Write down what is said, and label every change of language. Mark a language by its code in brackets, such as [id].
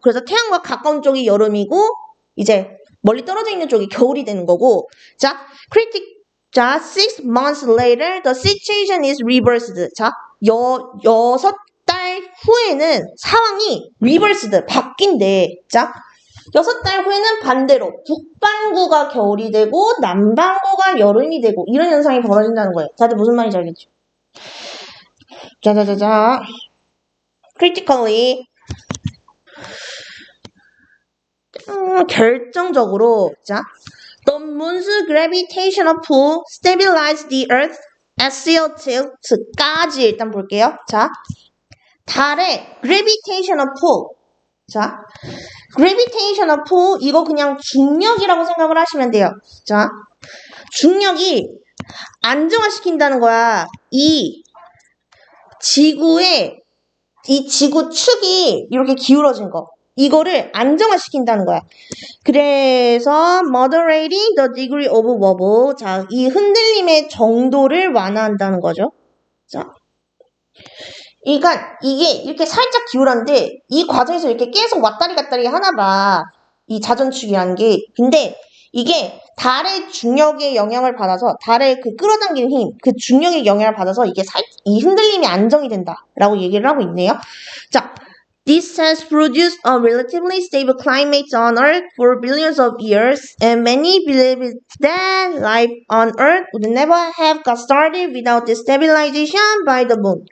[ko] 그래서 태양과 가까운 쪽이 여름이고 이제 멀리 떨어져 있는 쪽이 겨울이 되는 거고. 자, [en] 자, 6 months later, the situation is reversed. [ko] 자, 6달 후에는 상황이 reversed, 바뀐대. 자, 6달 후에는 반대로 북반구가 겨울이 되고 남반구가 여름이 되고 이런 현상이 벌어진다는 거예요. 다들 무슨 말인지 알겠죠? 자자자자. [en] critically [ko] 결정적으로 [en] 자 the moon's gravitational pull stabilized the earth at CO tilt까지 [ko] 일단 볼게요. 자, 달의 gravitational pull 자, gravitational pull 이거 그냥 중력이라고 생각을 하시면 돼요. 자, 중력이 안정화시킨다는 거야. 이 지구의 이 지구 축이 이렇게 기울어진 거. 이거를 안정화시킨다는 거야. 그래서 [en] moderating the degree of wobble. [ko] 자, 이 흔들림의 정도를 완화한다는 거죠. 자. 그러니까 이게 이렇게 살짝 기울었는데 이 과정에서 이렇게 계속 왔다리 갔다리 하나 봐. 이 자전축이라는 게. 근데 이게 달의 중력의 영향을 받아서 달의 그 끌어당기는 힘, 그 중력의 영향을 받아서 이게 이 흔들림이 안정이 된다라고 얘기를 하고 있네요. [en] 자, this has produced a relatively stable climate on Earth for billions of years, and many believe that life on Earth would never have got started without the stabilization by the moon.